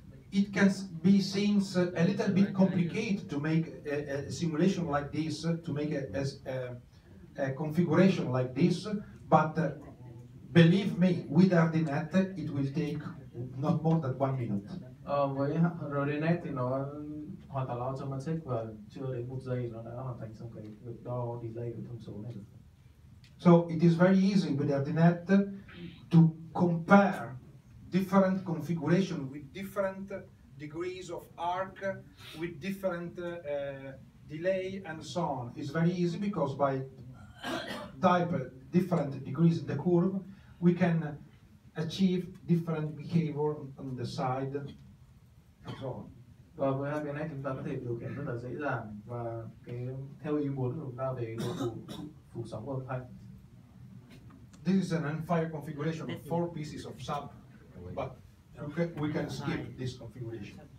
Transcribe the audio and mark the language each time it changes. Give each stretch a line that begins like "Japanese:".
English: It can be seems a little bit complicated to make a simulation like this, to make a configuration like this, but believe me, with RDNet it will take not more than 1 minute.
Vietnamese: Với RDNet thì nó hoàn toàn là automatic và chưa đến 1 giây nó đã hoàn thành xong cái việc đo delay của thông số này.
English: So it is very easy with RDNet to compare different configuration with different degrees of arc, with different delay and so on. It's very easy because by type different degrees in the curve, we can achieve different behavior on the side and so on.
Vietnamese: Và với hai cái này chúng ta có thể điều khiển rất là dễ dàng và theo ý muốn của chúng ta về độ phủ sóng của âm thanh.
English: This is an end-fire configuration of 4 pieces of sub, but we can skip this configuration.